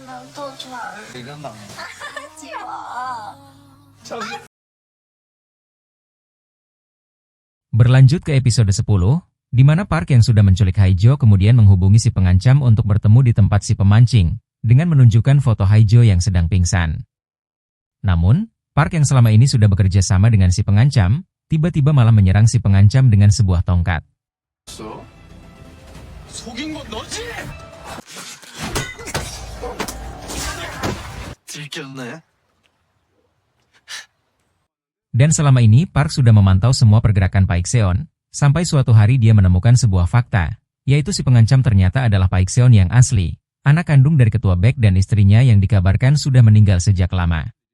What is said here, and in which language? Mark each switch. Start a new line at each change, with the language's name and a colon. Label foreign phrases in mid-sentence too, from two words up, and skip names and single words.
Korean: 또 좋아. 이건 나. 하지 마.
Indonesian: Berlanjut ke episode 10, di mana Park yang sudah menculik Haijo kemudian menghubungi si pengancam untuk bertemu di tempat si pemancing, dengan menunjukkan foto Haijo yang sedang pingsan. Namun, Park yang selama ini sudah bekerja sama dengan si pengancam, tiba-tiba malah menyerang si pengancam dengan sebuah tongkat.
Korean: 속인 건 너지? 들켰네.
Indonesian: Dan selama ini Park sudah memantau semua pergerakan Paikseon, sampai suatu hari dia menemukan sebuah fakta, yaitu si pengancam ternyata adalah Paikseon yang asli, anak kandung dari ketua Baek dan istrinya yang dikabarkan sudah meninggal sejak lama.